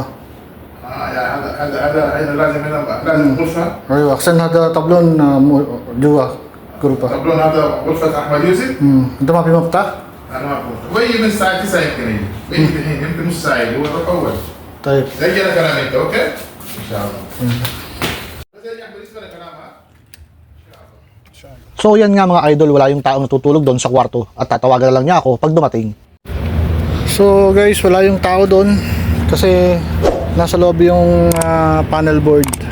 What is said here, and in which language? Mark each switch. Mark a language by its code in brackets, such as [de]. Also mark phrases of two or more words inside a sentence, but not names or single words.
[ar] يعني هذا هنا لازم هنا لازم غرفة. أيوه عشان هذا طبلون جوا غرفة. طبلون هذا غرفة أحمد يوسف؟ أنت ما في مفتاح؟ أنا ما أعرف. ويجي من الساعة 9 يمكن يجي. بيجي الحين يمكن نص ساعة هو يروح أول. طيب. زي كذا كلام أنت أوكي؟ [tl] So yan nga mga idol, wala yung taong natutulog doon sa kwarto at tatawagan na lang niya ako pag dumating. So guys, wala yung tao doon kasi nasa loob yung [en] panel board.